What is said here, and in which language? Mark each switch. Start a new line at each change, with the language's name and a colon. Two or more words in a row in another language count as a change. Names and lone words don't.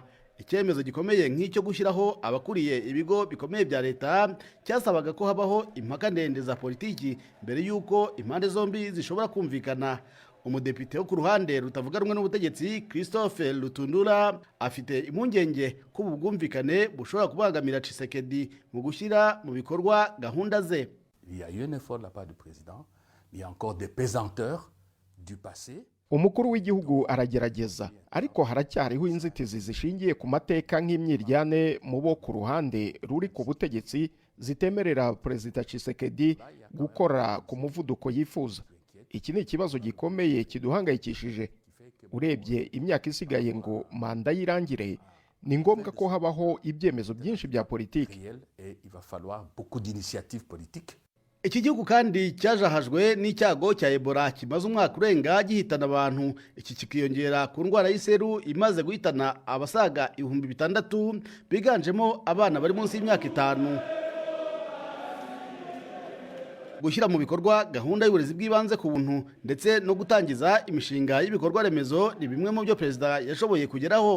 Kinyarwanda: Icyemezo gikomeye nk'icyo gushyiraho abakuriye ibigo bikomeye bya leta cyasabaga ko habaho impaka ndende za politiki mbere y'uko impande zombi zishobora kumvikana. Umudepite wo ku ruhande rutavuga rumwe n'ubutegetsi Christophe Lutundura afite impungenge ko ubu bwumvikane bushobora kubangamira Tshisekedi mu gushyira mu bikorwa gahunda ze.
French: Il y a eu un effort de la part du président, il y a encore des pesanteurs du passé.
Kinyarwanda: Umukuru w'igihugu aragerageza, ariko haracyariho inzitizi zishingiye ku mateka nk'imyiryane mu bo ku ruhande ruri ku butegetsi zitemerera Perezida Tshisekedi gukora ku muvuduko yifuza. Iki ni ikibazo gikomeye kiduhangayikishije. Urebye imyaka isigaye ngo manda yirangire, ni ngombwa ko habaho ibyemezo byinshi bya politiki.
French: Il va falloir beaucoup d'initiatives politiques.
Kinyarwanda: Iki gihugu kandi cyajahajwe n'icyago cya Ebola kimaze umwaka urenga gihitana abantu. Iki kikiyongera ku ndwara y'iseru imaze guhitana abasaga 6,000 biganjemo abana bari munsi y'imyaka 5. Gushyira mu bikorwa gahunda y'uburezi bw'ibanze ku buntu ndetse no gutangiza imishinga y'ibikorwa remezo ni bimwe mu byo perezida yashoboye kugeraho.